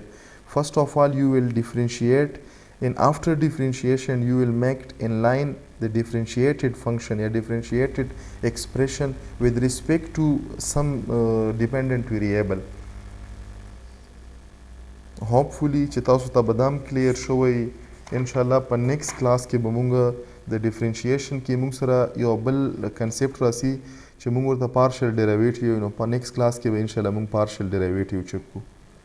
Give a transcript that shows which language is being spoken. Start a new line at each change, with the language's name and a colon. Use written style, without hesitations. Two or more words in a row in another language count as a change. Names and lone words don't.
English: First of all you will differentiate, and after differentiation you will make inline the differentiated function, a differentiated expression with respect to some dependent variable.
Pashto: Hopefully چې تاسو ته به دام کلیر شوی. انشاءالله په
English: next class
Pashto: کې به مونږ د ډیفرنشیشن کې مونږ سره یو بل کنسپټ راسي چې مونږ ورته
English: partial derivative,
Pashto: نو په
English: next class
Pashto: کې به انشاءالله مونږ
English: partial derivative
Pashto: چک کوو.